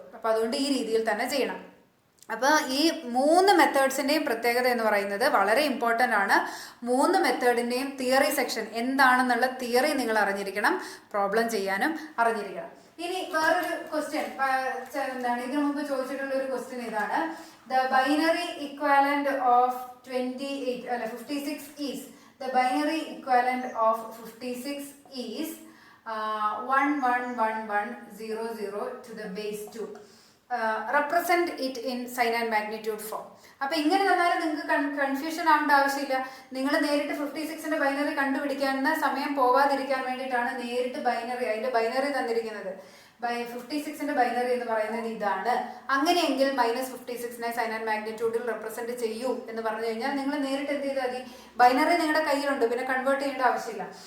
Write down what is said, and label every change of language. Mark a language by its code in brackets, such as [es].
[ml] അപ്പൊ അതുകൊണ്ട് ഈ രീതിയിൽ തന്നെ ചെയ്യണം. അപ്പോൾ ഈ 3 മെത്തേഡ്സിൻ്റെയും പ്രത്യേകത എന്ന് പറയുന്നത് വളരെ ഇമ്പോർട്ടൻ്റ് ആണ്. 3 മെത്തേഡിൻ്റെയും തിയറി സെക്ഷൻ എന്താണെന്നുള്ള തിയറി നിങ്ങൾ അറിഞ്ഞിരിക്കണം, പ്രോബ്ലം ചെയ്യാനും അറിഞ്ഞിരിക്കണം. ഇനി വേറൊരു ക്വസ്റ്റ്യൻ എന്താണ്, ഇതിനു മുമ്പ് ചോദിച്ചിട്ടുള്ള ഒരു ക്വസ്റ്റ്യൻ ഇതാണ്. [en] The binary equivalent of 56 is the binary equivalent of 56 is 1 1 1 1 0 0 to the base 2. Represent it in sign and magnitude form. [ml] അപ്പൊ ഇങ്ങനെ തന്നാലും നിങ്ങൾക്ക് കൺഫ്യൂഷൻ ആവേണ്ട ആവശ്യമില്ല. നിങ്ങൾ നേരിട്ട് 56ന്റെ ബൈനറി കണ്ടുപിടിക്കാനുള്ള സമയം പോവാതിരിക്കാൻ വേണ്ടിയിട്ടാണ് നേരിട്ട് ബൈനറി, അതിന്റെ ബൈനറി തന്നിരിക്കുന്നത്. 56ന്റെ ബൈനറി എന്ന് പറയുന്നത് ഇതാണ്. അങ്ങനെയെങ്കിൽ -56നെ സൈൻ ആൻഡ് മാഗ്നിറ്റ്യൂഡിൽ റെപ്രസെന്റ് ചെയ്യൂ എന്ന് പറഞ്ഞു കഴിഞ്ഞാൽ നിങ്ങൾ നേരിട്ട് എന്ത് ചെയ്താൽ മതി, ബൈനറി നിങ്ങളുടെ കയ്യിലുണ്ട്, പിന്നെ കൺവേർട്ട് ചെയ്യേണ്ട ആവശ്യമില്ല.